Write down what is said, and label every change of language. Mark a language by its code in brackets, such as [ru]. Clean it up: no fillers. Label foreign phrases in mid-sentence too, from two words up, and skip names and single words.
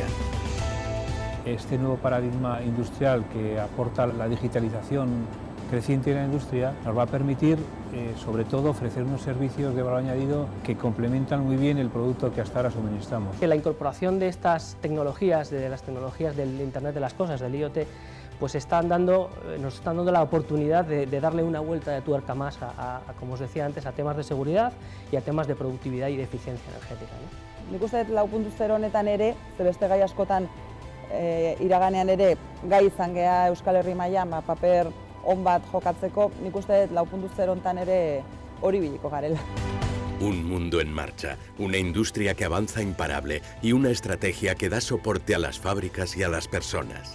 [es] Este nuevo paradigma industrial que aporta la digitalización creciente de la industria nos va a permitir, sobre todo, ofrecer unos servicios de valor añadido que complementan muy bien el producto que hasta ahora suministramos. La incorporación de estas tecnologías, de las tecnologías del Internet de las Cosas, del IoT, pues nos están dando la oportunidad de darle una vuelta de tuerca más como os decía antes, a temas de seguridad y a temas de productividad y de eficiencia energética, ¿no? [eu] Nik uste dut 4.0 honetan ere, ze beste gai askotan iraganean ere gai izan gea Euskal Herri mailan paper on bat jokatzeko, nik uste dut 4.0 honetan ere hori biliko garela. [es] Un mundo en marcha, una industria que avanza imparable y una estrategia que da soporte a las fábricas y a las personas.